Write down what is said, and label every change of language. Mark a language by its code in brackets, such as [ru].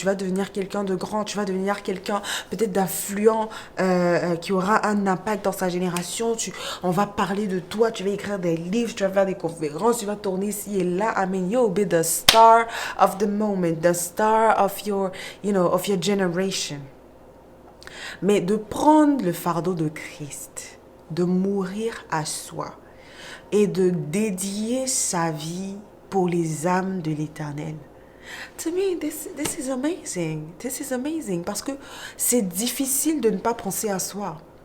[fr] Tu vas devenir quelqu'un de grand, tu vas devenir quelqu'un peut-être d'influent qui aura un impact dans sa génération. On va parler de toi, tu vas écrire des livres, tu vas faire des conférences, tu vas tourner ici et là. [en] I mean, you'll be the star of the moment, the star of your, of your generation. [fr] Mais de prendre le fardeau de Christ, de mourir à soi et de dédier sa vie pour les âmes de l'Éternel. [en] To me, this is amazing. [fr] This is amazing. Parce que c'est difficile de ne pas penser à soi.